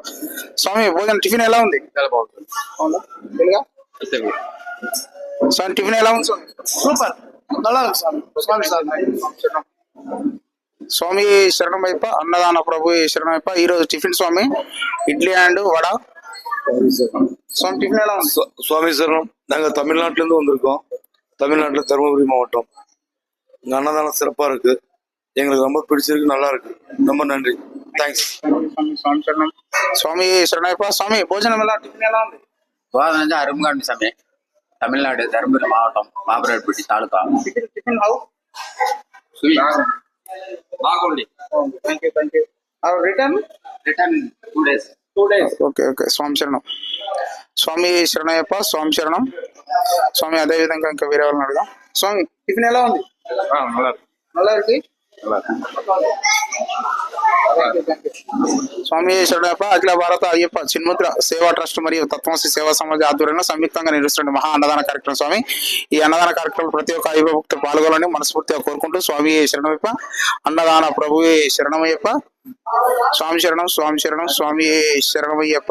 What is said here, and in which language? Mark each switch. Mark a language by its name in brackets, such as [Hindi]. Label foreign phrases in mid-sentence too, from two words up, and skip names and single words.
[Telugu] స్వామి భోజనం టిఫిన్ ఎలా ఉంది? స్వామి టిఫిన్ ఎలా ఉంది? సూపర్. స్వామి శరణమయ్యప్ప, అన్నదాన ప్రభు శరణమయ్యప్ప. ఈ రోజు టిఫిన్ స్వామి ఇడ్లీ అండ్ వడ. స్వామి టిఫిన్ ఎలా ఉంది? [Tamil] சுவாமி சரணம். நாங்கள் தமிழ்நாட்டிலேருந்து வந்திருக்கோம். தமிழ்நாட்டில் தருமபுரி மாவட்டம். இங்கே அன்னதானம் சிறப்பாக இருக்கு. எங்களுக்கு ரொம்ப பிடிச்சிருக்கு, நல்லா இருக்கு. ரொம்ப நன்றி, [Telugu] థ్యాంక్స్. స్వామి శరణం. స్వామి శరణమయ్యప్ప. స్వామి భోజనం ఎలా, టిఫిన్ ఎలా ఉంది? భోజనం అరుముగా ఉంది స్వామి. [Tamil] తమిళనాడు தருமபுரி மாவட்டம் பாபராயப்பட்டி தாலுகா. [Telugu] టిఫిన్ హౌ బాగుంది. [English] Thank you. Return 2 days. [Telugu] ఓకే. స్వామి శరణం. స్వామి శరణయ్యప్ప, స్వామి శరణం. స్వామి అదే విధంగా ఇంకా వేరే వాళ్ళని అడుగుదాం. స్వామి టిఫిన్ ఎలా ఉంది? [Tamil] நல்லா இருக்கு. [Telugu] స్వామి శరణయ్యప్ప, అఖిల భారత అయ్యప్ప చిన్ముద్ర సేవా ట్రస్ట్ మరియు తత్వశ్రీ సేవా సమాజ ఆధ్వర్యంలో సంయుక్తంగా నిర్వహిస్తున్న మహా అన్నదాన కార్యక్రమం స్వామి. ఈ అన్నదాన కార్యక్రమం ప్రతి ఒక్క అయ్యప్ప భక్తులు పాల్గొనాలని మనస్ఫూర్తిగా కోరుకుంటూ స్వామి శరణమయ్యప్ప, అన్నదాన ప్రభువే శరణమయ్యప్ప, స్వామి శరణం స్వామి శరణం స్వామి శరణమయ్యప్ప.